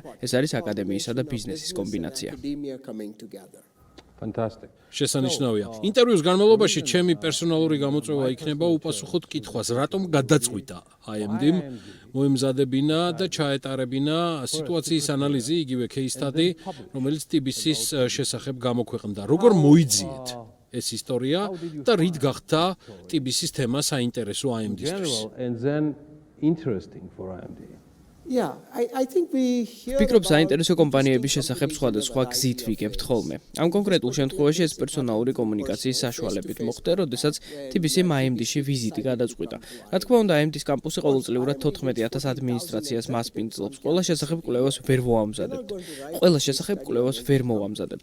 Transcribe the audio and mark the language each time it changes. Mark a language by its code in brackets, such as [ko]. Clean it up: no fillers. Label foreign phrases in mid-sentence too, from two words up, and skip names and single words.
[ka] ეს არის აკადემიისა და ბიზნესის კომბინაცია. [en] Fantastic. [ka] შესანიშნავია. ინტერვიუს განმავლობაში ჩემი პერსონალური გამოწვევა იქნება უპასუხოთ კითხვას, რატომ გადაწყვიტა AMD-მ მოემზადებინა და ჩაეტარებინა სიტუაციის ანალიზი, იგივე [en] case study, [ka] რომელიც TBC-ის შესახებ გამოქვეყნდა. როგორ მოიძიეთ ეს ისტორია და რით გახდა TBC-ის თემა საინტერესო AMD-ისთვის? [en] And then interesting for AMD. Yeah, I think we hear [ka] ვფიქრობ, საინტერესო კომპანიების შესახებ სხვადასხვა გზით ვიგებთ ხოლმე. ამ კონკრეტულ შემთხვევაში ეს პერსონალური კომუნიკაციის საშუალებით მოხდა, როდესაც TBC-მ AMD-ში ვიზიტი გადაწყვიტა. რა თქმა უნდა, AMD-ის კამპუსი ყოველწლიურად 14,000 ადმინისტრაციას მასპინძლობს. ყველა შესახებ კვლევას ვერ მოვამზადებთ.